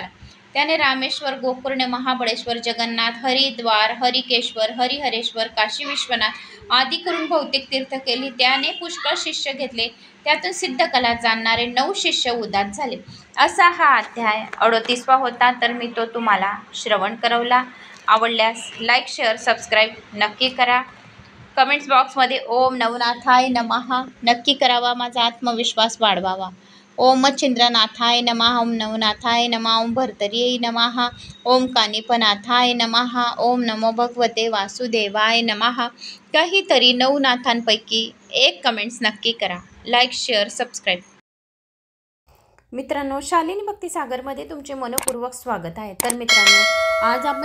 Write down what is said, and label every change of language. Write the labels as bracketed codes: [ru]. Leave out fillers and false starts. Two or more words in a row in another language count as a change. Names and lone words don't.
[mr] त्याने रामेश्वर, गोकर्ण, महाबळेश्वर, जगन्नाथ, हरिद्वार, हरिकेश्वर, हरिहरेश्वर, काशी विश्वनाथ आदी करून भौतिक तीर्थ केली. त्याने पुष्कळ शिष्य घेतले. त्यातून सिद्धकला जाणणारे 9 शिष्य उदात झाले. असा हा अध्याय 38वा होता. तर मी तो तुम्हाला श्रवण करवला. आवडल्यास [en] like, share, subscribe [mr] नक्की करा. कमेंट्स बॉक्समध्ये [sa] ओम नवनाथाय नमः [mr] नक्की करावा. माझा आत्मविश्वास वाढवावा. [sa] ओम मच्छिंद्रनाथाय नमः, ओम नवनाथाय नमः, ओम भर्तर्यै नमः, ओम कानिपनाथाय नमः, ओम नमो भगवते वासुदेवाय नमः. [mr] काहीतरी 9 नाथांपैकी एक कमेंट्स नक्की करा. [en] Like, share, subscribe. [mr] मित्रांनो, शालिनी भक्तिसागरमध्ये तुमचे मनपूर्वक स्वागत आहे. तर मित्रांनो, आज आपण